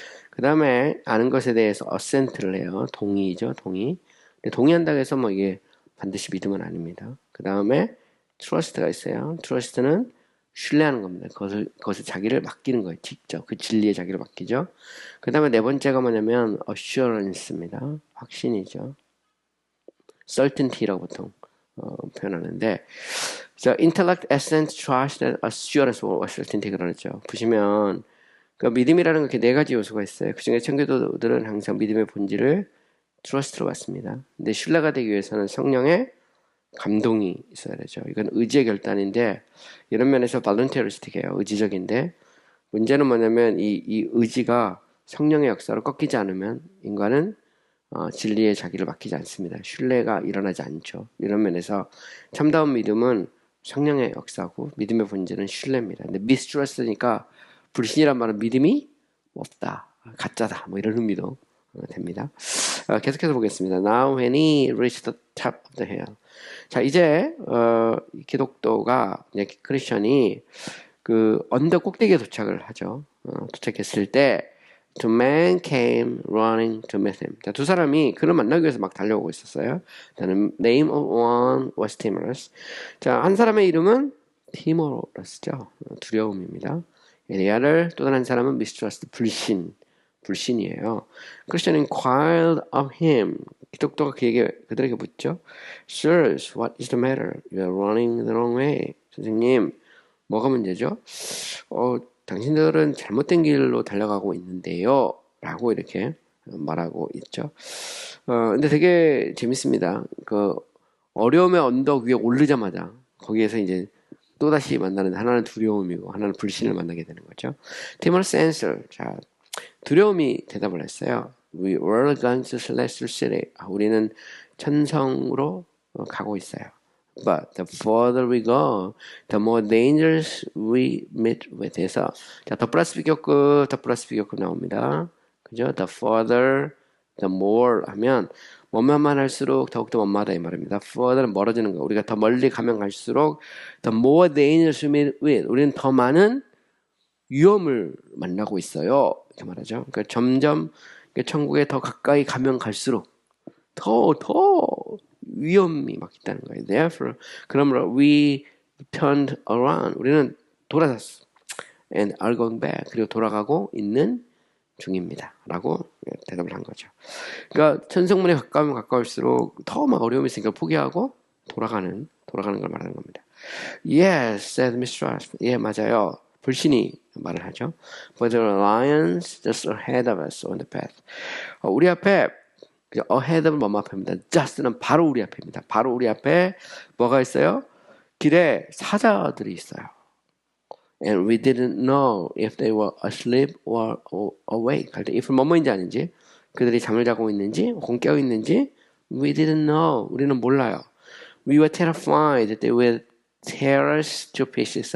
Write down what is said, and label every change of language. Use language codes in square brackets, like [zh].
[ko] 그 다음에 아는 것에 대해서 assent를 해요. 동의죠, 동의. 근데 동의한다고 해서 뭐 이게 반드시 믿음은 아닙니다. 그 다음에 trust가 있어요. trust는 신뢰하는 겁니다. 그것을 자기를 맡기는 거예요. 직접 그 진리에 자기를 맡기죠. 그 다음에 네 번째가 뭐냐면 assurance입니다. 확신이죠. certainty라고 보통 표현하는데, intellect, assent, trust, assurance, certainty 그러죠. 보시면 그 믿음이라는 게 네 가지 요소가 있어요. 그중에 청교도들은 항상 믿음의 본질을 trust로 봤습니다. 근데 신뢰가 되기 위해서는 성령의 감동이 있어야 되죠. 이건 의지의 결단인데 이런 면에서 voluntaristic해요. 의지적인데 문제는 뭐냐면 이 의지가 성령의 역사로 꺾이지 않으면 인간은 진리에 자기를 맡기지 않습니다. 신뢰가 일어나지 않죠. 이런 면에서 참다운 믿음은 성령의 역사고 믿음의 본질은 신뢰입니다. 근데 mistrust니까 불신이란 말은 믿음이 없다, 가짜다, 뭐 이런 의미도 됩니다. 계속해서 보겠습니다. [en] Now when he reached the top of the hill. [ko] 자, 이제 기독교가 크리스천이 그 언덕 꼭대기에 도착을 하죠. 도착했을 때 [en] two men came running to meet him. [ko] 자, 두 사람이 그를 만나기 위해서 막 달려오고 있었어요. [en] The name of one was Timorous. [ko] 자, 한 사람의 이름은 티모러스죠. 두려움입니다. [en] The other, [ko] 또 다른 사람은 mistrust, 불신이에요. [en] Christian inquired of him. [ko] 기독교가 그들에게 묻죠. [en] Sirs, what is the matter? You are running the wrong way. [ko] 선생님, 뭐가 문제죠? 당신들은 잘못된 길로 달려가고 있는데요. 라고 이렇게 말하고 있죠. 근데 되게 재밌습니다. 그 어려움의 언덕 위에 오르자마자 거기에서 이제 또다시 만나는 하나는 두려움이고 하나는 불신을 만나게 되는 거죠. [en] Timorous answer. [ko] 자, 두려움이 대답을 했어요. [en] We were going to celestial city. [ko] 우리는 천성으로 가고 있어요. [en] But the further we go, the more dangers we meet with. [ko] 해서 자, 더 플러스 비교급 나옵니다. 그죠? [en] The further, the more [ko] 하면 뭐만만 할수록 더욱더 원마다 이 말입니다. further는 멀어지는 거. 우리가 더 멀리 가면 갈수록 [en] the more dangers we meet with. [ko] 우리는 더 많은 위험을 만나고 있어요. 이렇게 말하죠. 그러니까 점점 천국에 더 가까이 가면 갈수록 더 위험이 막 있다는 거예요. [en] Therefore, [ko] 그러므로 [en] we turned around. [ko] 우리는 돌아섰어. [en] And are going back. [ko] 그리고 돌아가고 있는 중입니다. 라고 대답을 한 거죠. 그러니까 천성문에 가까우면 가까울수록 더 막 어려움이 있으니까 포기하고 돌아가는 걸 말하는 겁니다. [en] Yes, said Mr. Aspen. [ko] 예, 맞아요. 불신이 말을 하죠. [en] But the lions just ahead of us on the path. [ko] 우리 앞에 ahead는 뭐뭐 앞입니다. just는 바로 우리 앞입니다. 바로 우리 앞에 뭐가 있어요? 길에 사자들이 있어요. [en] And we didn't know if they were asleep or awake. [ko] 할 때 if 뭐뭐인지 아닌지, 그들이 잠을 자고 있는지, 혹은 깨어 있는지, [en] we didn't know. [ko] 우리는 몰라요. [en] We were terrified that they would tear us to pieces.